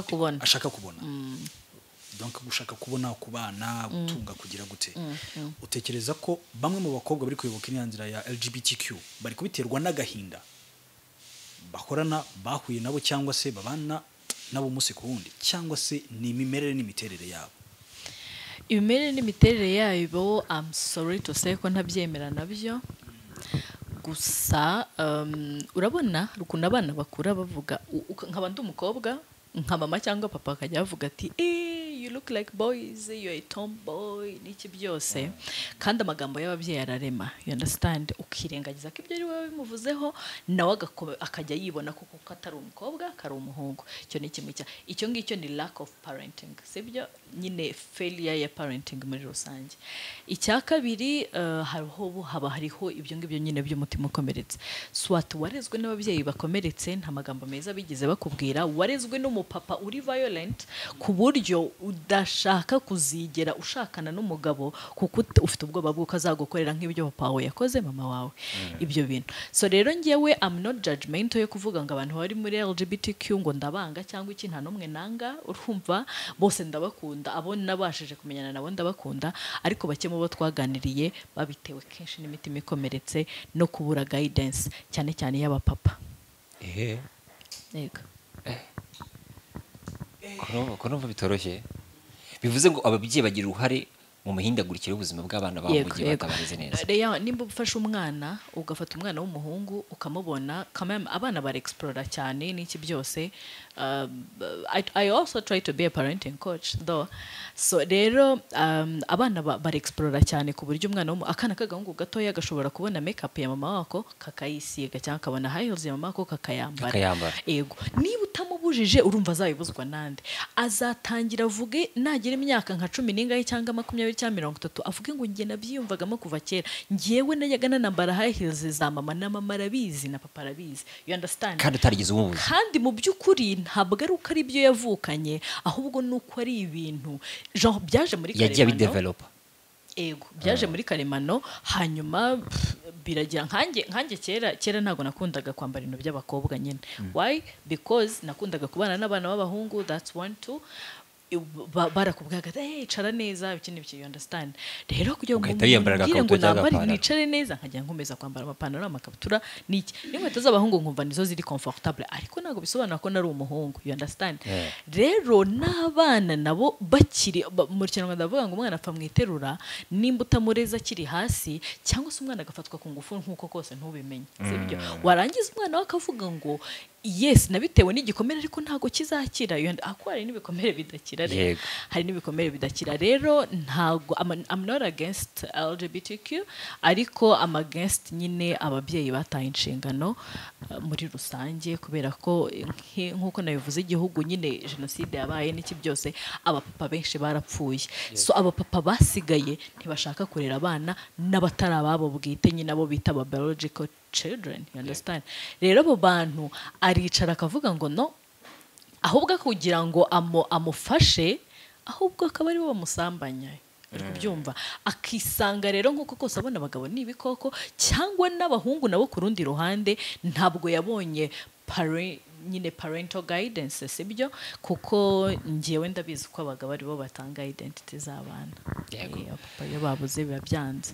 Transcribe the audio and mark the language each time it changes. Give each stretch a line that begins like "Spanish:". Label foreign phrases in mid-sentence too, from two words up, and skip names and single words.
Kinyarwanda: kubona donc gushaka kubona kubana gutunga kugira gute utekereza ko bamwe mu bakobwa bari kuyoboka inyanzira ya LGBTQ bari kubiterwa n'agahinda bakorana bahuye nabo cyangwa se babana nabo umunsi ku wundi cyangwa se ni imimerere n'imiterere yabo imimerere n'imiterere yabo
English: I'm sorry to say
Kinyarwanda: ko ntabyemera nabyo gusa urabona rukuntu abana bakura bavuga nkaba ndi umukobwa nka mama cyangwa papa akajya bavuga ati
English: you look like boys, you're a tomboy
Kinyarwanda: n'iki byose kandi amagambo y'ababyeyi ararema
English: you understand
Kinyarwanda: ukirengagiza ko ibyo ari wowe bimuvuzeho nawe akajya yibona kuko atari umukobwa kari umuhungu icyo ni kimwe icyo ngicyo ni
English: lack of parenting
Kinyarwanda: sibyo nyine failure ya parenting muri rusange icya kabiri hariho ibyo ngibyo nyine by'umutima ukomeretse swat warezwe n'ababyeyi bakomeretse nta magambo meza bigize bakubwira warezwe n'umupapa uri violent ku buryo udashaka kuzigera ushakana n'umugabo kuko ufite ubwoba bw'uko azagukorera nk'ibyo papa wawe yakoze mama wawe ibyo bintu so rero njyewe
English: I'm not judgmental
Kinyarwanda: yo kuvuga ngo abantu bari muri LGBTQ ngo ndabanga cyangwa iki nta n'umwe nanga urumva bose ndabakunda abo nabashije kumenyana nabo ndabakunda ariko bake mu bo twaganiriye babitewe kenshi n'imitima ikomeretse no kubura guidance cyane cyane y'abapapa yego ko numva bitoroshye bivuze ngo ababyeyi bagira uruhare mu mihindagurikire y'ubuzima bw'abana babo mu gihe batabarize neza nimba ufashe umwana ugafata umwana w'umuhungu ukamubona abana bara explore cyane n'iki byose
English: I also try to be a parenting coach
Kinyarwanda: though so rero abana bara explore cyane ku buryo umwana akana k'agahungu gatoya gashobora kubona makeup ya mama wako kakayisiga cyangwa akabona
English: high heels
Kinyarwanda: ya mama wako kakayambara yego niba utamubujije urumva azabibuzwa nande azatangira avuge nagira imyaka nka 10 n'ingahe cyangwa 20 cyangwa 30 avuge ngo njye nabyiyumvagamo kuva kera ngiyewe najyaga nanambara
English: high heels
Kinyarwanda: za mama na mama arabizi na papa arabizi
English: you understand
Kinyarwanda: kandi utarigize umubuzi kandi mu by'ukuri ntabwo ari uko ari byo yavukanye ahubwo nuko ari ibintu genre byaje muri karemano yagiye bidevelopa ego byaje muri karemano hanyuma biragira nkanjye kera ntago nakundaga kwambara ibintu by'abakobwa nyine
English: why because
Kinyarwanda: nakundaga kubana n'abana b'abahungu that's 1 2 barakubwaga icara neza ikindi
English: you understand
Kinyarwanda: rero kugira ngo mbwire ngo nambare nicare neza nkajya nkomeza kwambara amapantaro amakabutura niki n'inkweto z'abahungu nkumva nizo ziri comfortable ariko ntago bisobanura ko nari umuhungu
English: you understand
Kinyarwanda: rero n'abana nabo bakiri mu kintu ndavuga ngo umwana apfa mwiterura nimba utamureza kiri hasi cyangwa se umwana agafatwa ku ngufu nkuko kose ntubimenye sibyo warangiza umwana wakavuga ngo yes nabitewe n'igikomere ariko ntago kizakira ako hari n'ibikomere bidakira rero hari n'ibikomere bidakira rero ntago
English: I'm not against LGBTQ
Kinyarwanda: ariko
English: I'm against
Kinyarwanda: nyine ababyeyi bataye inshingano muri rusange kubera ko nk'uko nabivuze igihugu nyine jenoside yabaye n'iki byose abapapa benshi barapfuye so abapapa basigaye ntibashaka kurera abana n'abatari ababo bwite nyine abo bita aba
English: biological children, you understand?
Kinyarwanda: Rero abo bantu aricara akavuga ngo no ahubwo kugira ngo amufashe ahubwo akaba ari bo bamusambanya kubyumva akisanga rero nk'uko kose abona abagabo n'ibikoko cyangwa n'abahungu nabo ku rundi ruhande ntabwo yabonye nyine
English: parental guidance
Kinyarwanda: sibyo kuko ngiyewe ndabizi ko abagabo aribo batanga identity z'abana papa iyo babuze biba byanze